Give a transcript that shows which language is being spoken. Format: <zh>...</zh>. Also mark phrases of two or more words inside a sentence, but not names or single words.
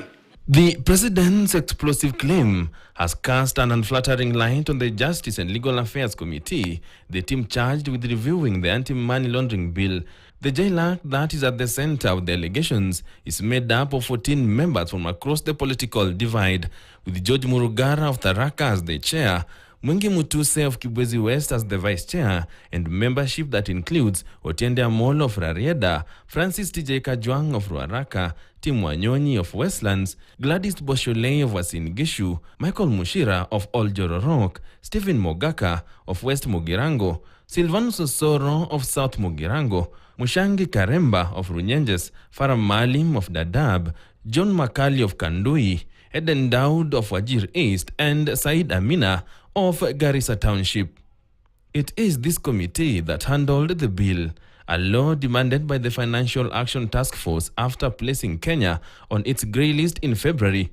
<en>The president's explosive claim has cast an unflattering light on the Justice and Legal Affairs Committee, the team charged with reviewing the anti-money laundering bill. The JLAC that is at the center of the allegations is made up of 14 members from across the political divide, with George Murugara of Tharaka as the chair, Mwengi Mutuse of Kibwezi West as the vice chair, and membership that includes Otiende Amolo of Rarieda, Francis TJ Kajwang of Ruaraka, Tim Wanyonyi of Westlands, Gladys Bosholei of Uasin Gishu, Michael Mushira of Oljororok, Stephen Mogaka of West Mugirango, Silvanus Osoro of South Mugirango, Mushangi Karemba of Runyenjes, Farah Malim of Dadaab, John Makali of Kandui, Eden Daud of Wajir East, and Said Amina of Garissa Township. It is this committee that handled the bill, a law demanded by the Financial Action Task Force after placing Kenya on its grey list in February.</en>